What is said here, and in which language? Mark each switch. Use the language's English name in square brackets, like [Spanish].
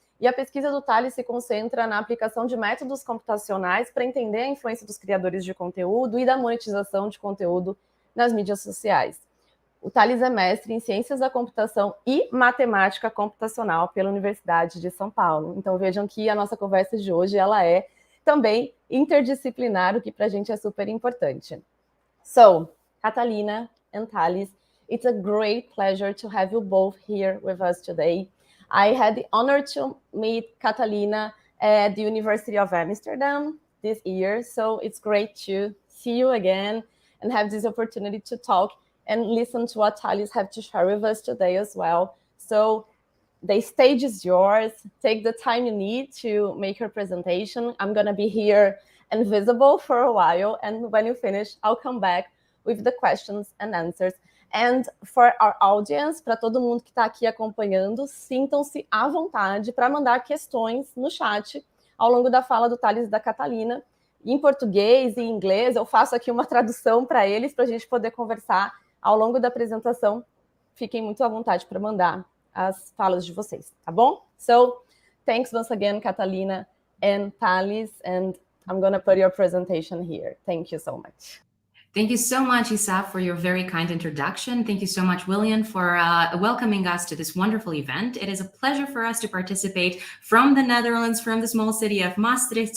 [Portuguese] E a pesquisa do Thales se concentra na aplicação de métodos computacionais para entender a influência dos criadores de conteúdo e da monetização de conteúdo nas mídias sociais. O Thales é mestre em Ciências da Computação e Matemática Computacional pela Universidade de São Paulo. Então vejam que a nossa conversa de hoje ela é também interdisciplinar, o que para a gente é super importante. [English] So, Catalina and Thales, it's a great pleasure to have you both here with us today. I had the honor to meet Catalina at the University of Amsterdam this year, so it's great to see you again and have this opportunity to talk and listen to what Thales have to share with us today as well. So the stage is yours. Take the time you need to make your presentation. I'm going to be here and visible for a while. And when you finish, I'll come back with the questions and answers. And for our audience, [Portuguese] para todo mundo que está aqui acompanhando, sintam-se à vontade para mandar questões no chat ao longo da fala do Thales e da Catalina. Em português e em inglês, eu faço aqui uma tradução para eles, para a gente poder conversar ao longo da apresentação. Fiquem muito à vontade para mandar as falas de vocês, tá bom? [English] So, thanks once again, Catalina and Thales, and I'm going to put your presentation here. Thank you so much. Thank you so much, Isa, for your very kind introduction. Thank you so much, William, for welcoming us to this wonderful event. It is a pleasure for us to participate from the Netherlands, from the small city of Maastricht.